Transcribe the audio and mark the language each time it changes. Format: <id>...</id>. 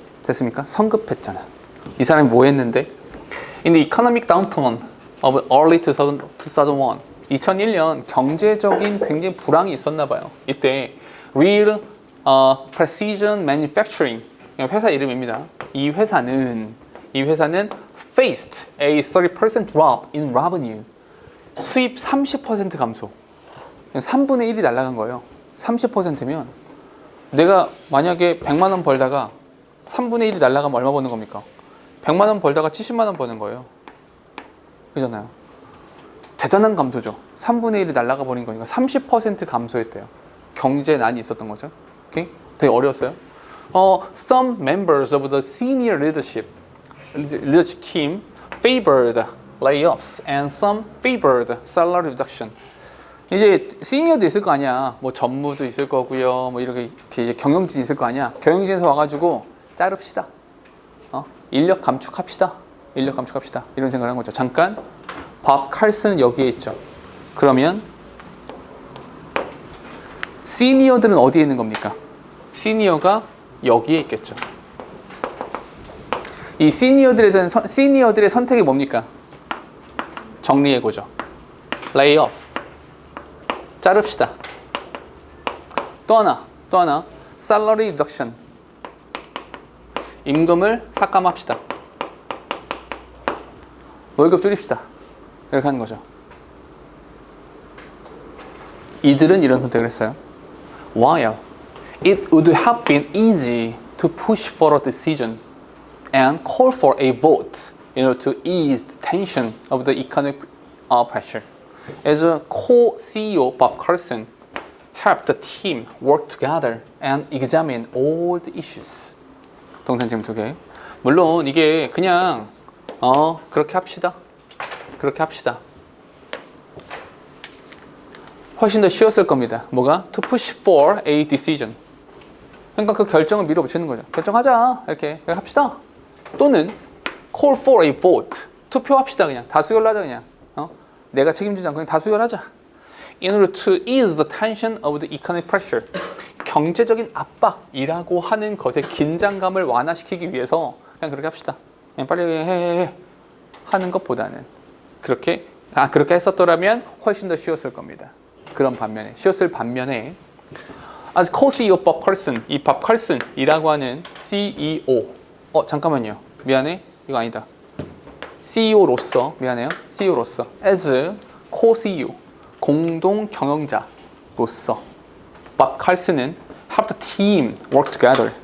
<ko>됐습니까? 성급했잖아. 이 사람이 뭐 했는데?</ko> <en>In the economic downturn of early 2001</en> <ko>2001년 경제적인 굉장히 불황이 있었나 봐요. 이때 Real Precision Manufacturing 회사 이름입니다. 이 회사는</ko> <en>faced a 30% drop in revenue.</en> <ko>수입 30% 감소. 3분의 1이 날아간 거예요. 30%면 내가 만약에 100만 원 벌다가 3분의 1이 날아가면 얼마 버는 겁니까? 100만 원 벌다가 70만 원 버는 거예요. 그잖아요. 대단한 감소죠. 3분의 1이 날아가 버린 거니까 30% 감소했대요. 경제난이 있었던 거죠. 오케이? 되게 어려웠어요.</ko> <en>Some members of the senior leadership team favored layoffs and some favored salary reduction.</en> <ko>이제 시니어도 있을 거 아니야. 뭐 전무도 있을 거고요. 뭐 이렇게 경영진 있을 거 아니야. 경영진에서 와가지고 자릅시다. 인력 감축합시다. 인력 감축합시다. 이런 생각을 한 거죠. 잠깐 밥 칼슨은 여기에 있죠. 그러면 시니어들은 어디에 있는 겁니까? 시니어가 여기에 있겠죠. 이 시니어들의 선택이 뭡니까? 정리해고죠. 레이오프. 자릅시다. 또 하나.</ko> <en>salary reduction.</en> <ko>임금을 삭감합시다. 월급 줄입시다. 이렇게 하는 거죠. 이들은 이런 선택을 했어요.</ko> <en>While it would have been easy to push for a decision and call for a vote in order to ease the tension of the economic pressure. As a co-CEO, Bob Carlson helped the team work together and examine all the issues.</en> <ko>동사 지금 2개. 물론 이게 그냥 그렇게 합시다. 훨씬 더 쉬웠을 겁니다. 뭐가?</ko> <en>To push for a decision.</en> <ko>그러니까 그 결정을 밀어붙이는 거죠. 결정하자. 이렇게 합시다.</ko> <en>또는 call for a vote.</en> <ko>투표합시다. 그냥 다수결로 하자. 그냥 내가 책임지지 않고 그냥 다수결하자.</ko> <en>In order to ease the tension of the economic pressure.</en> <ko>경제적인 압박이라고 하는 것의 긴장감을 완화시키기 위해서 그냥 그렇게 합시다. 그냥 빨리 해 하는 것보다는 그렇게 했었더라면 훨씬 더 쉬웠을 겁니다. 쉬웠을 반면에</ko> <en>as co-CEO</en> <ko>Bob Carlson, 이 Bob Carlson이라고 하는 CEO 잠깐만요. 미안해. 이거 아니다. CEO로서</ko> <en>as co-CEO</en> <ko>공동 경영자로서 Bob Carlson은</ko> <en>help the team work together.</en>